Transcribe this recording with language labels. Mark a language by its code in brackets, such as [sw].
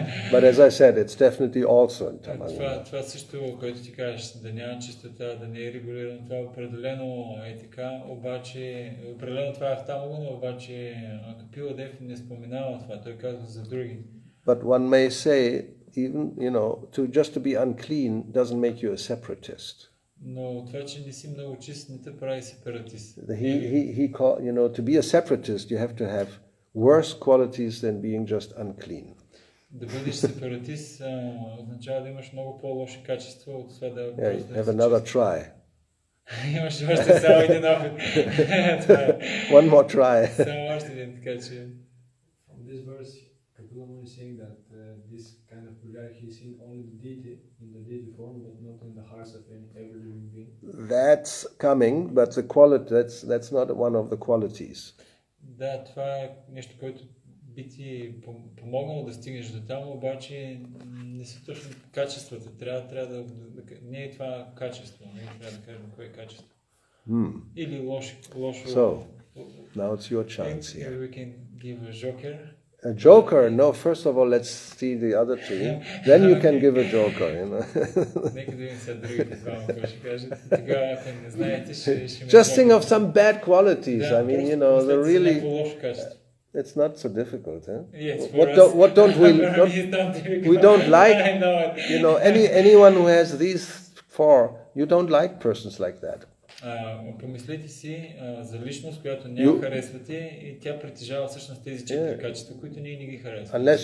[en] But as I said, it's definitely also in Tamaguna. [bg] Това също, което ти кажеш, да няма чистота, да не е регулирано, това определено е така, обаче, определено това е в Тамагуна, обаче Kapila Deva не споменава това, той казва за други. [en] But one may say, even, just to be unclean doesn't make you a separatist. [bg] Но това, че не си много чист, не те прави сепаратист. [en] To be a separatist, you have to have worse qualities than being just unclean. [bg] Да бъдеш сепаратист означава да имаш много по-лоши качества от това да [en] have another try. [bg] Имаш още само един опит. [en] One more try. [bg] Само още един, така че. [en] From this verse, Kapila is saying that this kind of pujari he is in only the deity, in the deity form, but not in the hearts of every living being. That's coming, but the quality that's not one of the qualities. [bg] Да, това е нещо, което би ти помогнало да стигнеш до там, обаче не са точно качествата. Трябва да не е това качество, не трябва да кажем кое е качество. Или лошо. [en] So, now it's your chance here. We can give a joker. A joker? No, first of all, let's see the other two. Then you can give a joker, [bg] Нека да видим сега другите двама, какво ще кажат. Тогава, ако не знаете, ще [en] Just think of some bad qualities. I mean, the really... It's not so difficult, huh? Yes, what don't we don't like? Anyone who has these 4, you don't like persons like that. [bg] Помислете си за личност, която не я харесвате и тя притежава всъщност тези 4 качества, които ние не ги харесваме.